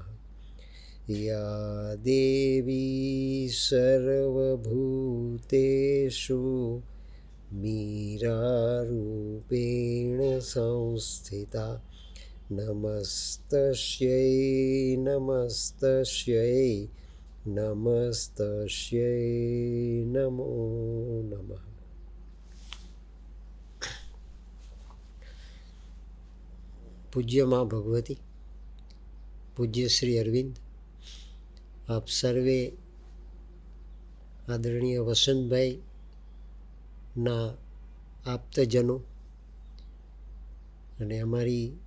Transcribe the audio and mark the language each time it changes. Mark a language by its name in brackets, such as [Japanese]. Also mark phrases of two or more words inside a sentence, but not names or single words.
[Sanskrit] या देवी सर्वभूतेषु मीरारूपेण संस्थिता नमस्तस्यै नमस्तस्यै नमस्तस्यै नमो नमः। [Gujarati] પૂજ્ય માં ભગવતી, પૂજ્ય શ્રી અરવિંદ, આપ સર્વે આદરણીય વસંતભાઈના આપ્તજનો અને અમારી